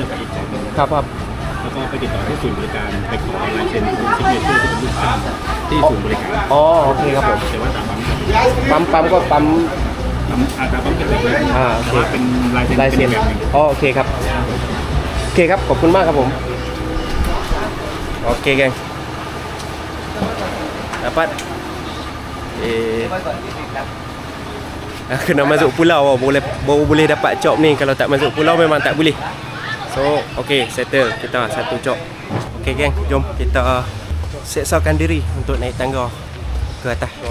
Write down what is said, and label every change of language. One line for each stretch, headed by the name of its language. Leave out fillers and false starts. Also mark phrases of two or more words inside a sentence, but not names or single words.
Thai: ไปอีกเกาะนึงครับแล้วก็ไปติดต่อที่ศูนย์บริการไปขอลายเซ็นซิกเนเจอร์ที่เป็นลูกค้าที่ศูนย์บริการอ๋อโอเคครับผมแต่ว่าตามปั๊มก็ปั๊มตามปั๊มเป็นแบบนี้แต่ว่าเป็นลายเซ็นเป็นแบบนึงอ๋อโอเคครับโอเคครับขอบคุณมากครับผมโอเค
Malay: geng dapat kena masuk pulau boleh dapat job ni. Kalau tak masuk pulau memang tak boleh. So okey, settle kita satu job. Okey geng, jom kita seksakan diri untuk naik tangga ke atas.